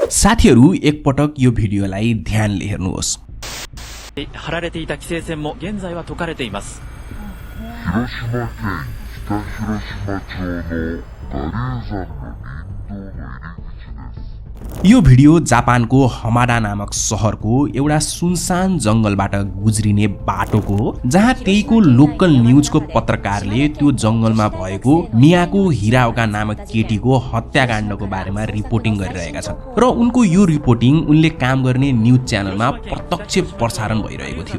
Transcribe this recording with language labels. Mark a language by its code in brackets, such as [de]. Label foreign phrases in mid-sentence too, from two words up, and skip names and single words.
[ne] साथीहरु एकपटक यो भिडियोलाई ध्यानले हेर्नुहोस्। [ja] 張られていた規制線も現在は解かれています。広島県北広島町の我流山の林道の入り口です。 [ne] यो भिडियो जापानको हमाडा नामक शहरको एउटा सुनसान जंगलबाट गुज्रिने बाटोको हो, जहाँ त्यहीको लोकल न्यूजको पत्रकारले त्यो जंगलमा भएको मियाको हिराओका नामक केटीको हत्याकाण्डको बारेमा रिपोर्टिङ गरिरहेका छन् र उनको यो रिपोर्टिङ उनले काम गर्ने न्यूज च्यानलमा प्रत्यक्ष प्रसारण भइरहेको थियो।